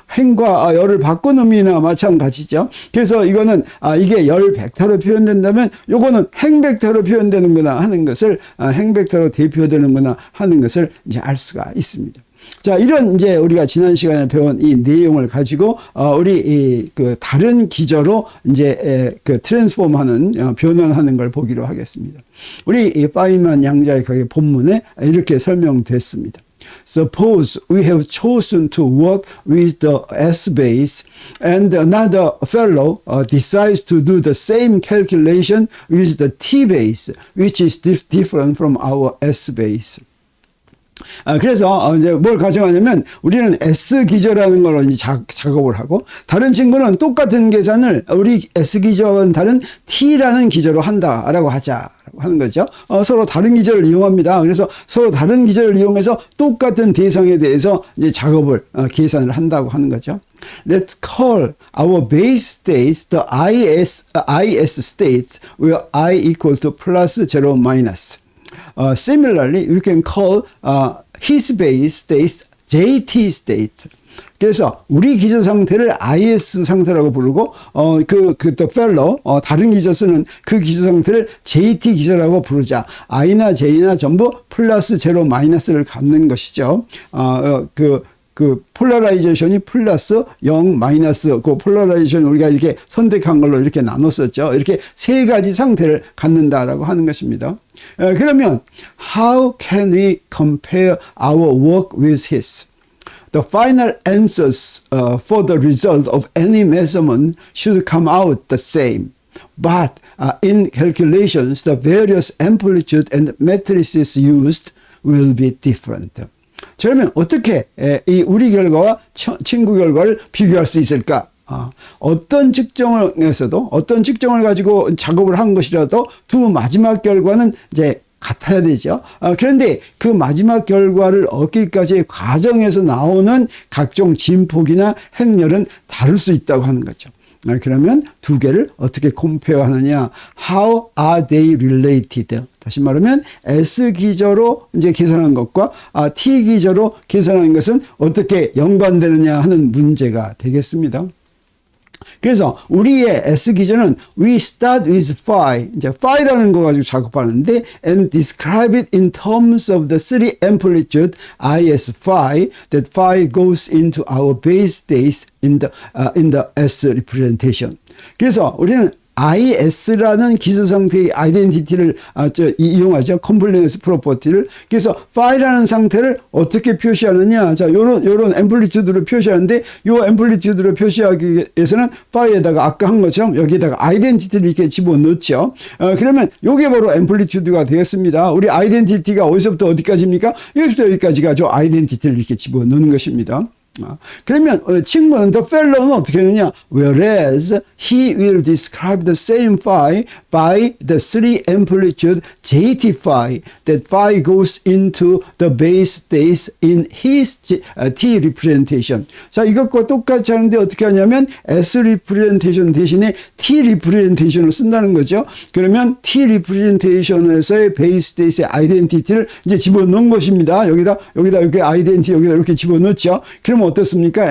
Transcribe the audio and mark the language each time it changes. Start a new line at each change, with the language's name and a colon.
Korean: 행과 열을 바꾼 의미나 마찬가지죠. 그래서 이거는 이게 열 벡터로 표현된다면 요거는 행 벡터로 표현되는구나 하는 것을 행 벡터로 대표되는구나 하는 것을 이제 알 수가 있습니다. 자, 이런 이제 우리가 지난 시간에 배운 이 내용을 가지고 우리 그 다른 기저로 이제 그 트랜스폼하는 변환하는 걸 보기로 하겠습니다. 우리 이 파인만 양자역학의 본문에 이렇게 설명됐습니다.
English: Suppose we have chosen to work with the S base and another fellow decides to do the same calculation with the T base, which is different from our S base.
Korean: 그래서 이제 뭘 가정하냐면 우리는 S 기저라는 걸로 이제 작업을 하고 다른 친구는 똑같은 계산을 우리 S 기저와는 다른 T라는 기저로 한다라고 하자라고 하는 거죠. 서로 다른 기저를 이용합니다. 그래서 서로 다른 기저를 이용해서 똑같은 대상에 대해서 이제 작업을 계산을 한다고 하는 거죠.
English: Let's call our base states the IS states where I equal to plus 0 minus. Similarly, we can call his base states JT state.
Korean: 그래서 우리 기저 상태를 IS 상태라고 부르고
English: the fellow
Korean: 다른 기저 쓰는 그 기저 상태를 JT 기저라고 부르자. I나 J나 전부 플러스 제로 마이너스를 갖는 것이죠. 그 폴라라이제이션이 플러스 0 마이너스 그 폴라라이제이션 우리가 이렇게 선택한 걸로 이렇게 나눴었죠. 이렇게 세 가지 상태를 갖는다라고 하는 것입니다. 그러면
English: how can we compare our work with his? The final answers for the result of any measurement should come out the same. But in calculations, the various amplitude and matrices used will be different.
Korean: 그러면 어떻게 이 우리 결과와 친구 결과를 비교할 수 있을까? 어떤 측정에서도 어떤 측정을 가지고 작업을 한 것이라도 두 마지막 결과는 이제 같아야 되죠. 그런데 그 마지막 결과를 얻기까지의 과정에서 나오는 각종 진폭이나 행렬은 다를 수 있다고 하는 거죠. 그러면 두 개를 어떻게 컴페어하느냐?
English: How are they related?
Korean: 다시 말하면 S 기저로 이제 계산한 것과 T 기저로 계산한 것은 어떻게 연관되느냐 하는 문제가 되겠습니다. 그래서 우리의 S 기저는
English: we start with phi,
Korean: 이제 phi라는 거 가지고 작업하는데
English: and describe it in terms of the three amplitude IS phi that phi goes into our base states in the S representation.
Korean: 그래서 우리는 IS라는 기저 상태의 아이덴티티를 이용하죠. 컴플리넌스 프로퍼티를. 그래서 파이라는 상태를 어떻게 표시하느냐. 자, 요런 앰플리튜드로 표시하는데 요 앰플리튜드로 표시하기 위해서는 파이에다가 아까 한 것처럼 여기에다가 아이덴티티를 이렇게 집어넣죠. 그러면 요게 바로 앰플리튜드가 되겠습니다. 우리 아이덴티티가 어디서부터 어디까지입니까? 여기부터 여기까지가 저 아이덴티티를 이렇게 집어넣는 것입니다. 그러면 친구는
English: the fellow
Korean: 는 어떻게 하느냐?
English: Whereas he will describe the same phi by the three amplitude JT phi that phi goes into the base states in his T representation.
Korean: 자, 이것과 똑같이 하는데 어떻게 하냐면 S representation 대신에 T representation을 쓴다는 거죠. 그러면 T representation에서의 base states의 아이덴티티를 이제 집어넣은 것입니다. 여기다 이렇게 아이덴티티 여기다 이렇게 집어넣죠. 그러면 어떻습니까?